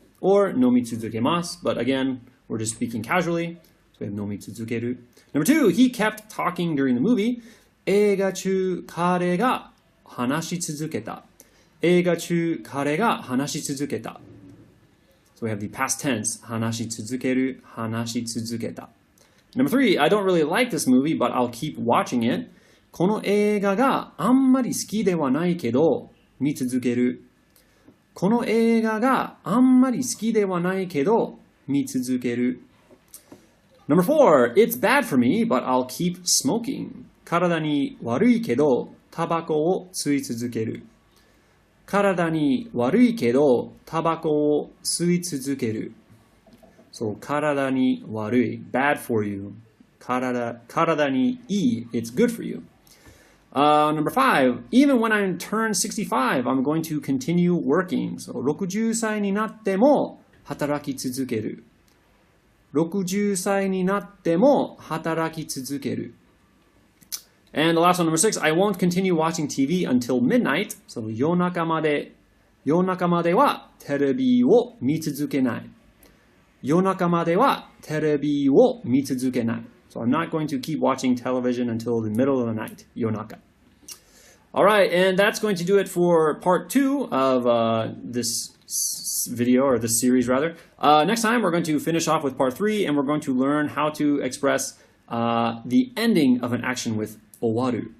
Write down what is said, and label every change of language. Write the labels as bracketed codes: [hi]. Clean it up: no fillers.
[en] Or [ja] 飲み続けます. [en] But again, we're just speaking casually. So we have [ja] 飲み続ける. [en] Number 2, he kept talking during the movie. [ja] 映画中、彼が話し続けた. 映画中、彼が話し続けた. [en] So we have the past tense. [ja] 話し続ける、話し続けた. [en] Number 3, I don't really like this movie, but I'll keep watching it. [ja] この映画があんまり好きではないけど、見続ける. この映画があんまり好きではないけど、見続ける. [en] Number 4, it's bad for me, but I'll keep smoking. [ja] 体に悪いけど、タバコを吸い続ける. 体に悪いけど、タバコを吸い続ける. [en] So, [ja] 体に悪い, [en] bad for you. [ja] 体にいい, [en] it's good for you. Number 5, even when I turn 65, I'm going to continue working. So, [ja] 60歳になっても働き続ける. 60歳になっても働き続ける. [en] And the last one, number 6, I won't continue watching TV until midnight. So, [ja] 夜中まではテレビを見続けない. 夜中まではテレビを見続けない. [en] So I'm not going to keep watching television until the middle of the night. [ja] 夜中. [en] All right, and that's going to do it for part 2 of this video, or this series rather. Next time we're going to finish off with part 3, and we're going to learn how to express the ending of an action with owaru.